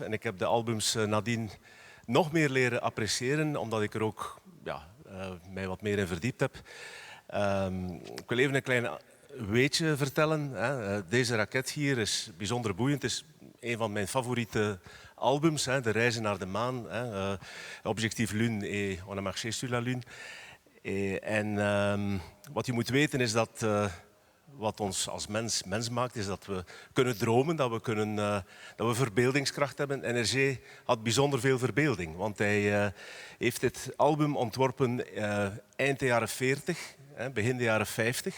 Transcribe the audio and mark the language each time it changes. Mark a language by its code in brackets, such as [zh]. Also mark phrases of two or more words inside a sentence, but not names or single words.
[nl] En ik heb de albums nadien nog meer leren appreciëren, omdat ik er ook mij wat meer in verdiept heb. Ik wil even een klein weetje vertellen. Deze raket hier is bijzonder boeiend. Het is een van mijn favoriete albums, De Reizen naar de Maan, Objectif Lune et On a marché sur la Lune. En wat je moet weten is dat wat ons als mens maakt, is dat we kunnen dromen, dat we verbeeldingskracht hebben. En Hergé had bijzonder veel verbeelding, want hij heeft dit album ontworpen eind de jaren 40, begin de jaren 50.